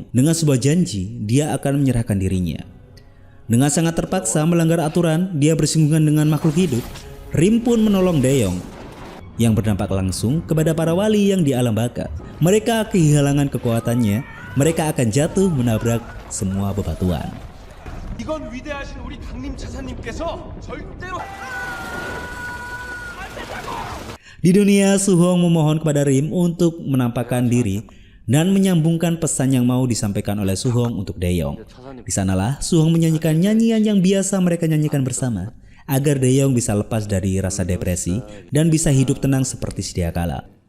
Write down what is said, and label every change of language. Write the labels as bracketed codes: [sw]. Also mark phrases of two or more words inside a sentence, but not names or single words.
[id] Dengan sebuah janji, dia akan menyerahkan dirinya. Dengan sangat terpaksa melanggar aturan, dia bersinggungan dengan makhluk hidup. Rim pun menolong Daeyong, yang berdampak langsung kepada para wali yang di alam baka. Mereka kehilangan kekuatannya, mereka akan jatuh menabrak semua bebatuan. [ko] 이건 위대하신 우리 강림 차사님께서 절대로 [id] Di dunia, Suhong memohon kepada Rim untuk menampakkan diri dan menyambungkan pesan yang mau disampaikan oleh Suhong untuk Daeyong. Di sanalah Suhong menyanyikan nyanyian yang biasa mereka nyanyikan bersama agar Daeyong bisa lepas dari rasa depresi dan bisa hidup tenang seperti sedia kala.